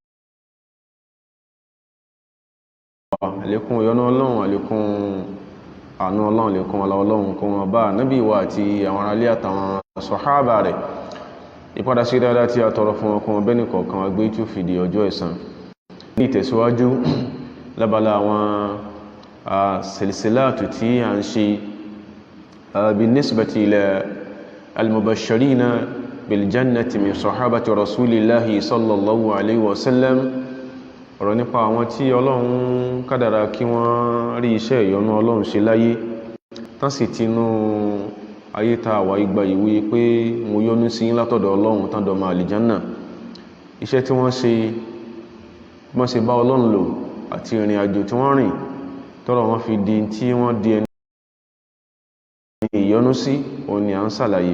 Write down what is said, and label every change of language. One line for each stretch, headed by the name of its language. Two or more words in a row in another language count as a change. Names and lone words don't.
Yoruba: Àlékún ìyọ́nú Ọlọ́run, àlékún àánú Ọlọ́run, àlékún ọlá Ọlọ́run kó máa bá ànábì wa àti àwọn aráalé àtàwọn sàhábà rẹ̀. Ìpadà sí dáadáa tí a tọrọ fún ọkùn ọbẹ̀ nìkọ̀ọ̀kan wa gbé tí ó fìdí ọjọ́ ẹ̀san. Ní ìtẹ̀síwájú lábala àwọn silsilatu tí a ń ṣe
Arabic: بالنسبة إلى المبشرين بالجنة من صحابة رسول الله صلى الله عليه وسلم.
Yoruba: Ọ̀rọ̀ nípa àwọn tí Ọlọ́run kádàrá kí wọ́n rí iṣẹ́ ìyọ́nú Ọlọ́run ṣe láyé, tán sì ti nú ayé ta àwà igba ìwé pé mo yọ́nú sí yín látọ̀dọ̀ Ọlọ́run tán dọ̀mà àlìjánà. Iṣẹ́ tí wọ́n ṣe bá Ọlọ́run lò àti ìrìn àjò tí wọ́n rìn tọ́rọ̀ wọ́n fi di tí wọ́n di ẹni ìyọ́nú sí, òun ni à ń ṣàlàyé.